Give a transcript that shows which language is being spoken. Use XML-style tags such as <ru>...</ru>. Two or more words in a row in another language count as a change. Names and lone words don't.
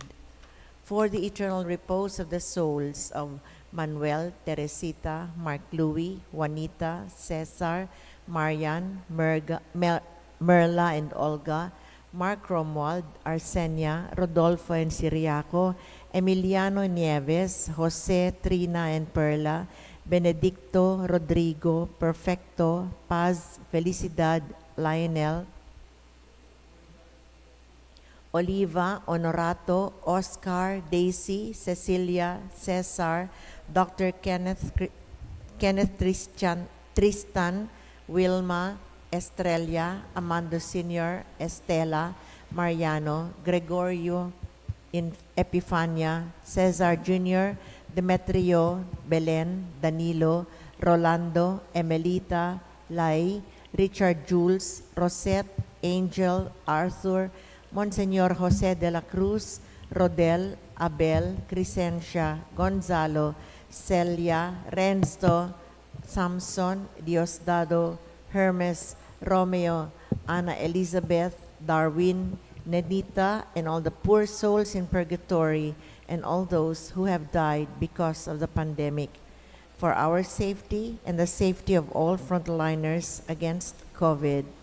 <en>For the eternal repose of the souls of Manuel, Teresita, Mark Louis, Juanita, Cesar, Marian, Merla and Olga, Mark Romuald, Arsenia, Rodolfo and Siriaco, Emiliano Nieves, Jose, Trina and Perla, Benedicto, Rodrigo, Perfecto, Paz, Felicidad, Lionel, Oliva, Honorato, Oscar, Daisy, Cecilia, Cesar, Dr. Kenneth Tristan, Wilma, Estrella, Amando Sr., Estela, Mariano, Gregorio, Epifania, Cesar Jr., Demetrio, Belen, Danilo, Rolando, Emelita, Lai, Richard Jules, Rosette, Angel, Arthur, Monsignor Jose de la Cruz, Rodel, Abel, Crescencia, Gonzalo, Celia, Renzo, Samson, Diosdado, Hermes, Romeo, Ana Elizabeth, Darwin, Nenita, and all the poor souls in purgatory, and all those who have died because of the pandemic, for our safety and the safety of all frontliners against COVID.</en>